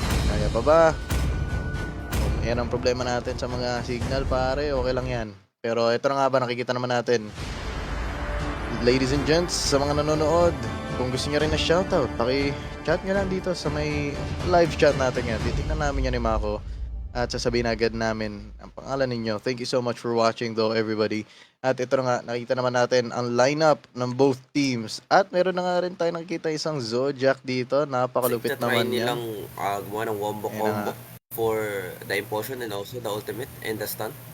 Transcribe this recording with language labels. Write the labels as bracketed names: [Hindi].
[Filipino] Kaya pa ba? Yan ang problema natin sa mga signal, pare. Okay lang yan. Pero ito na nga ba, nakikita naman natin. Ladies and gents, sa mga nanonood, kung gusto nyo rin na shoutout, paki-chat nyo lang dito sa may live chat natin yan. Titignan namin yan ni Mako. at sasabihin agad namin ang pangalan ninyo. [English] Thank you so much for watching though, everybody. [Filipino] At ito na nga, nakita naman natin ang lineup ng both teams. At meron na nga rin tayo nakikita isang Zodiac dito. Napakalupit naman niya. [English] nilang gumawa ng wombo-combo for the impulsion and also the ultimate and the stun.